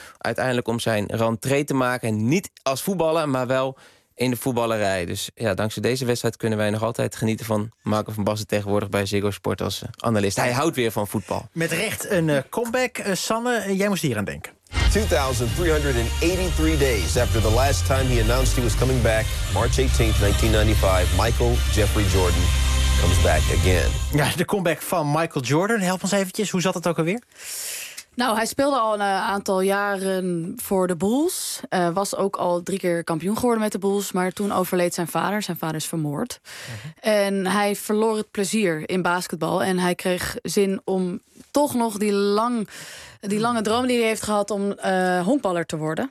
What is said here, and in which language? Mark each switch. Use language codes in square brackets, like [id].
[nl] Uiteindelijk om zijn rentree te maken. Niet als voetballer, maar wel in de voetballerij. Dus ja, dankzij deze wedstrijd kunnen wij nog altijd genieten van Marco van Basten tegenwoordig bij Ziggo Sport als analist. Hij houdt weer van voetbal. Met recht een comeback. Sanne, jij moest hier aan denken. [en] 2,383 days after the last time he announced he was coming back, March 18th, 1995, Michael Jeffrey Jordan comes back again. [nl] Ja, de comeback van Michael Jordan. Help ons eventjes, hoe zat het ook alweer? Nou, hij speelde al een aantal jaren voor de Bulls. Was ook al 3 keer kampioen geworden met de Bulls. Maar toen overleed zijn vader. Zijn vader is vermoord. Uh-huh. En hij verloor het plezier in basketbal. En hij kreeg zin om toch nog die lange droom die hij heeft gehad om honkballer te worden.